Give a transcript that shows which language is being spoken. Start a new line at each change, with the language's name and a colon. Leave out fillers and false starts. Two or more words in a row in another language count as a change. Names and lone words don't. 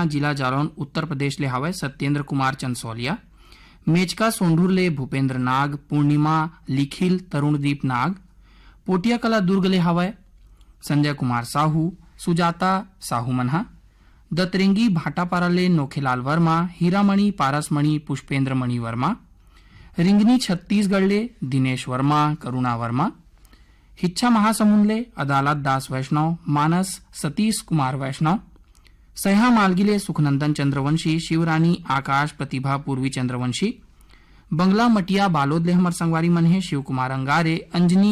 Chhattisgarhi: जिला जालौन उत्तर प्रदेश ले हावय सत्येंद्र कुमार चंदसौलिया, मेचका सोंढूर ले भूपेंद्र नाग, पूर्णिमा लिखिल तरुणदीप नाग, पोटिया कला दुर्ग ले हावय संजय कुमार साहू, सुजाता साहू मनहा, दतरेंगी भाटापारा ले नोखेलाल वर्मा, हीरामणि पारसमणि पुष्पेंद्र मणि वर्मा, रिंगनी छत्तीसगढ़ ले दिनेश वर्मा करुणा वर्मा, हिच्छा महासमुंद ले अदालत दास वैष्णव, मानस सतीश कुमार वैष्णव, सह्या मालगी ले सुखनंदन चंद्रवंशी, शिवरानी आकाश प्रतिभा पूर्वी चंद्रवंशी, बंगला मटिया बालोद ले हमर संगवारी मन है शिव कुमार अंगारे, अंजनी